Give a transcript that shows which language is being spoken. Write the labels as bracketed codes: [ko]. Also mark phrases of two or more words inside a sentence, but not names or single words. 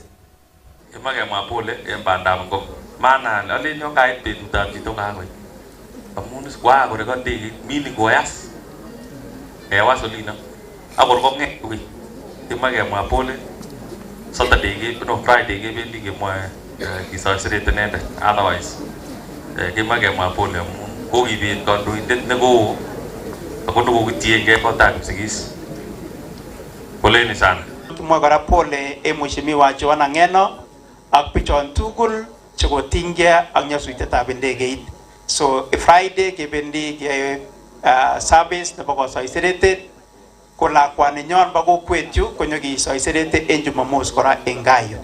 [kln] Kimakemwa pole en bandab ngo maana alen yo kait betutab chito kakoit amun kwa kore kondegeit mini koyas kewas olino akor kong'et kuwi kimakemwa pole [en] Saturday Friday [kln] kebendi kemwoe kisoiseret inendet otherwise kimakemwa pole amun kokibet kandoindet nekoo ako nekokitiengei kotab Kipsigis. [sw] Poleni sana. [kln] Kimwa kora pole mheshimiwa Joan Nang'eno ak bichon tugul chekotinygei ak nyasutietab ndegeit. So Friday kebendi ke service nebo kosoiseretet ko lakwani nyon bo kokwet yu konyo kisoiserete en Jumamos kora en Gayo.